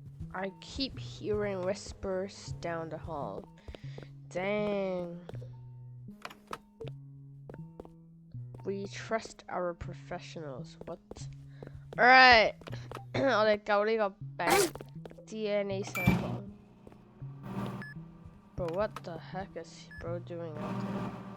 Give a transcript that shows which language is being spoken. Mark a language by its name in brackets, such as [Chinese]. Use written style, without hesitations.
[English] I keep hearing whispers down the hall. Dang. We trust our professionals. What? Alright. [Cantonese] 我哋救呢個病 [English] DNA sample. Bro, what the heck is bro doing out there?